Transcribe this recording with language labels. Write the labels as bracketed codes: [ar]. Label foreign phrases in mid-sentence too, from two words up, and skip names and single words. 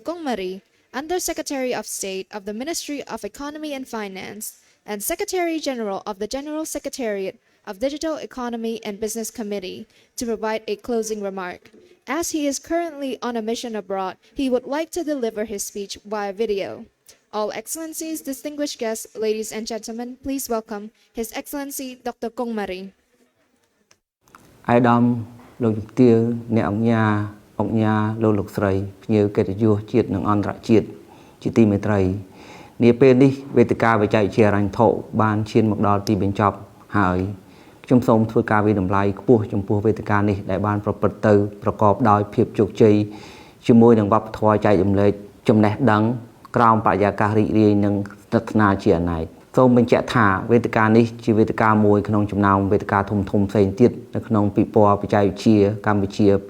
[en] Kong Marie, Undersecretary of State of the Ministry of Economy and Finance, and Secretary General of the General Secretariat of Digital Economy and Business Committee, to provide a closing remark. As he is currently on a mission abroad, he would like to deliver his speech via video. All Excellencies, distinguished guests, ladies and gentlemen, please welcome His Excellency Dr. Kong Marie. [km] អាយដាមលោកជំទាវអ្នកអង្គញាលោកស្រីភ្ញៀវកិត្តិយសជាតិនិងអន្តរជាតិជាទីមេត្រីនាពេលនេះវេទិ កាបច្ចេកវិទ្យាហិរញ្ញវត្ថុបានឈានមកដល់ទីបញ្ចប់ហើយខ្ញុំសូមធ្វើការវិតម្លៃខ្ពស់ចំពោះវេទិកានេះដែលបានប្រព្រឹត្តទៅប្រកបដោយភាពជោគជ័យជាមួយនឹងវប្បធម៌ចែករំលែកចំណេះដឹងក្រោមបរិយាកាសរីករាយនិងស្និទ្ធស្នាលជាអនេកសូមបញ្ជាក់ថាវេទិកានេះជាវេទិកាមួយក្នុងចំណោមវេទិកាធំៗផ្សេងទៀតនៅក្នុងពិព័រណ៍បច្ចេកវិទ្យាកម្ពុជា